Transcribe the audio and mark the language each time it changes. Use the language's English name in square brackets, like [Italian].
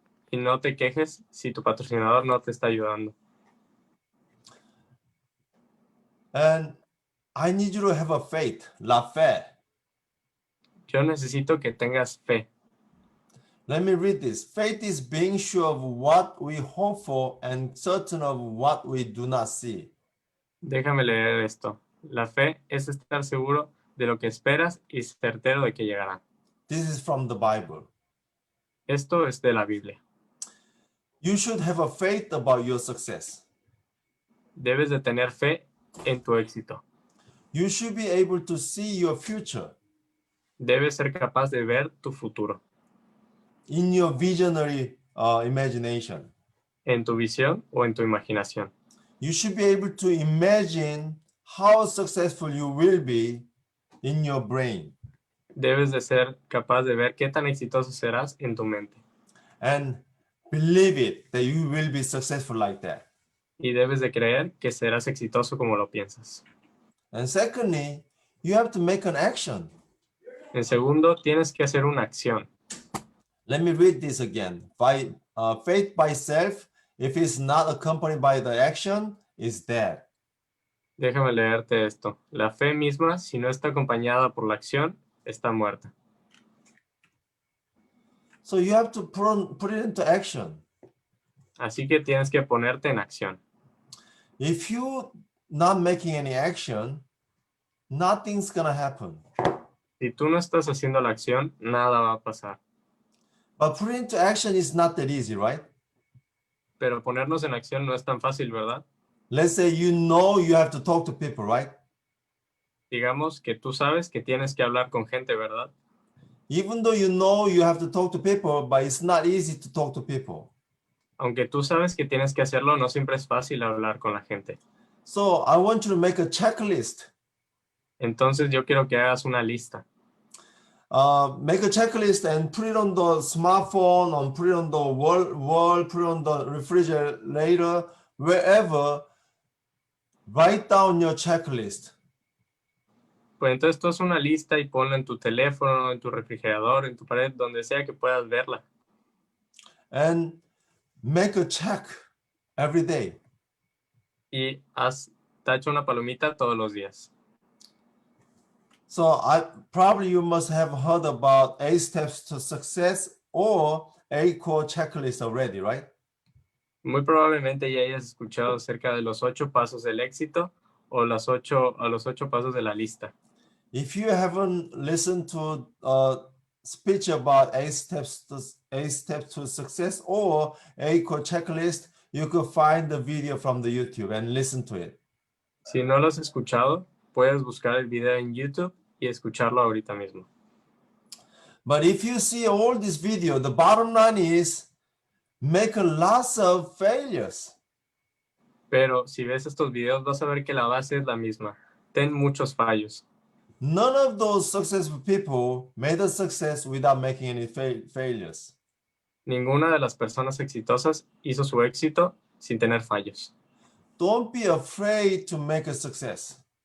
[Spanish] Y no te quejes si tu patrocinador no te está ayudando. [English] And I need you to have a faith, la fe. [Spanish] Yo necesito que tengas fe. [English] Let me read this. Faith is being sure of what we hope for and certain of what we do not see. [Spanish] Déjame leer esto. La fe es estar seguro de lo que esperas y certero de que llegará. [English] This is from the Bible. [Spanish] Esto es de la Biblia. [English] You should have a faith about your success. [Spanish] Debes de tener fe en tu éxito. [English] You should be able to see your future. [Spanish] Debes ser capaz de ver tu futuro. [English] In your visionary imagination. [Spanish] En tu visión o en tu imaginación. [English] You should be able to imagine how successful you will be in your brain. [Spanish] Debes de ser capaz de ver qué tan exitoso serás en tu mente. [English] And believe it, that you will be successful like that. [Spanish] Y debes de creer que serás exitoso como lo piensas. [English] And secondly, you have to make an action. [Spanish] En segundo, tienes que hacer una acción. [English] Let me read this again. Faith by self, if it's not accompanied by the action, is dead. [Spanish] Déjame leerte esto. La fe misma, si no está acompañada por la acción, está muerta. [English] So you have to put it into action. [Spanish] Así que tienes que ponerte en acción. [English] If you're not making any action, nothing's gonna happen. [Spanish] Si tú no estás haciendo la acción, nada va a pasar. [English] But putting into action is not that easy, right? [Spanish] Pero ponernos en acción no es tan fácil, ¿verdad? [English] Let's say you know you have to talk to people, right? [Spanish] Digamos que tú sabes que tienes que hablar con gente, ¿verdad? [English] Even though you know you have to talk to people, but it's not easy to talk to people. [Spanish] Aunque tú sabes que tienes que hacerlo, no siempre es fácil hablar con la gente. [English] So I want you to make a checklist. [Spanish] Entonces yo quiero que hagas una lista. [English] Make a checklist and put it on the smartphone, or put it on the wall, put it on the refrigerator, wherever. Write down your checklist. [Spanish] Pues entonces tú haz una lista y ponla en tu teléfono, en tu refrigerador, en tu pared, donde sea que puedas verla. [English] And make a check every day. [Spanish] Y tacha una palomita todos los días. [English] So probably you must have heard about 8 steps to success or 8 core checklist already, right? [Spanish] Muy probablemente ya hayas escuchado acerca de los 8 pasos del éxito o los 8 pasos de la lista. [English] If you haven't listened to a speech about 8 steps to success or 8 core checklist, you could find the video from the YouTube and listen to it. [Spanish] Si no lo has escuchado, puedes buscar el video en YouTube y escucharlo ahorita mismo. [English] But if you see all this video, the bottom line is make lots of failures. [Spanish] Pero si ves estos videos, vas a ver que la base es la misma. Ten muchos fallos. [English] None of those successful people made a success without making any failures. [Spanish] Ninguna de las personas exitosas hizo su éxito sin tener fallos. [English] Don't be afraid to make a success.